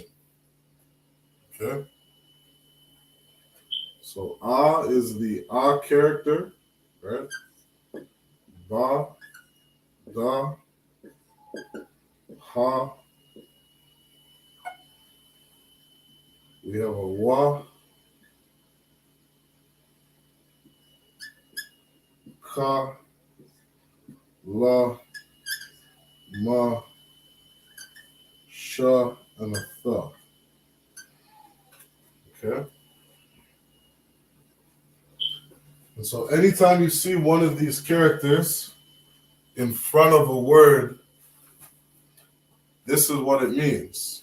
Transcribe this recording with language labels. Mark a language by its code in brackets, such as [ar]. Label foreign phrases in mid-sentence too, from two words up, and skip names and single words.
[en] Okay, so is the character, right? Ba, da, ha. We have a wa, ka, la, ma, sha, and a tha. Okay. And so anytime you see one of these characters in front of a word, this is what it means.